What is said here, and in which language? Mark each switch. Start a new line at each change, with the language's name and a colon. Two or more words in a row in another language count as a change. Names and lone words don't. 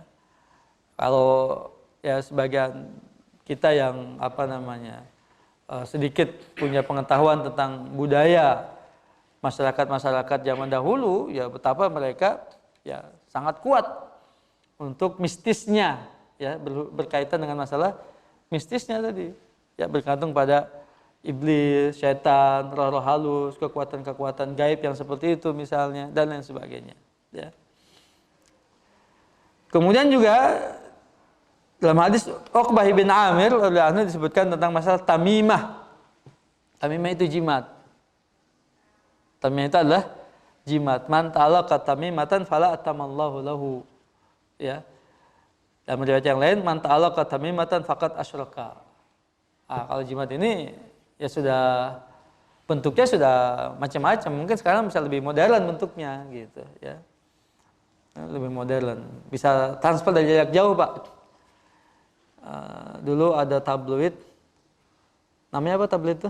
Indonesian: Kalau ya sebagian kita yang sedikit punya pengetahuan tentang budaya masyarakat zaman dahulu, ya betapa mereka ya sangat kuat untuk mistisnya, ya berkaitan dengan masalah mistisnya tadi, ya bergantung pada iblis, syaitan, roh-roh halus, kekuatan-kekuatan gaib yang seperti itu misalnya dan lain sebagainya. Ya. Kemudian juga dalam hadis Uqbah bin Amir
Arabic: رضي الله عنه
Indonesian: disebutkan tentang masalah tamimah. Tamimah itu jimat. Tamimah itu adalah jimat.
Arabic: من تعلق تميمة فلا أتم الله له.
Indonesian: Ya. Dalam riwayat yang lain,
Arabic: من تعلق تميمة فقد أشرك.
Indonesian: Kalau jimat ini ya sudah bentuknya sudah macam-macam. Mungkin sekarang bisa lebih modern bentuknya gitu, ya. Lebih modern. Bisa transfer dari jarak jauh, Pak. Dulu ada tabloid, namanya apa tabloid itu?